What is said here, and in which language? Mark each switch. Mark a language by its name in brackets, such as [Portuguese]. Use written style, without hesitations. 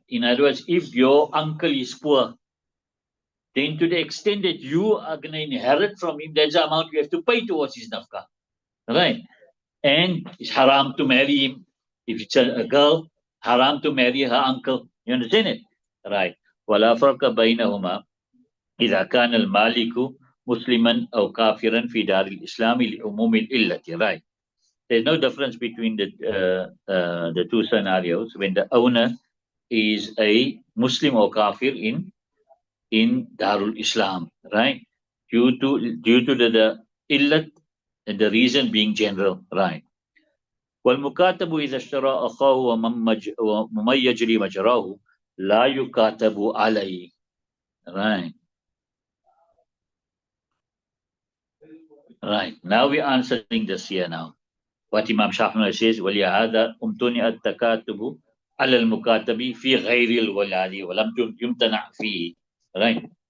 [English] In other words, if your uncle is poor, then to the extent that you are going to inherit from him, that's the amount you have to pay towards his nafka. Right? And it's haram to marry him. If it's a girl, haram to marry her uncle. You understand it? Right. [Arabic] ولا فرق بينهما إذا كان المالك مسلما أو كافرا في دار الإسلام لعموم الإلة. [English] Right. There's no difference between the two scenarios when the owner is a Muslim or kafir in Darul Islam, right? Due to the illat, and the reason being general, right? [Arabic] والمكاتب إذا اشترى أخاه ومن يجري مجراه لا يكاتب عليه, right? [English] Right. Now we're answering this here now. What Imam Shafi'i says, [Arabic] ولهذا امتنع التكاتب على المكاتب في غير الولاد ولم يمتنع فيه, right?